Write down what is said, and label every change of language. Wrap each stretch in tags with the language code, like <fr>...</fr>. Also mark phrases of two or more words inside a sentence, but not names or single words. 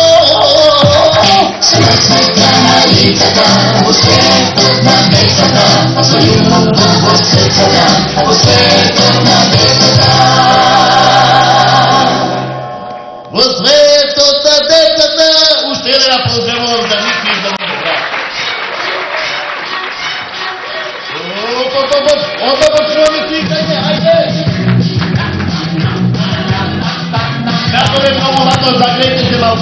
<mk>Света на лицата, во светот на децата, со љубов во срцата, во светот на децата. Во светот на децата, уште една поздравувам за Мики и за мојот брат.</mk> <sr>Onda počnemo slikanje, ajde! Kako je mnogo lako, zagrejte se malko.</sr>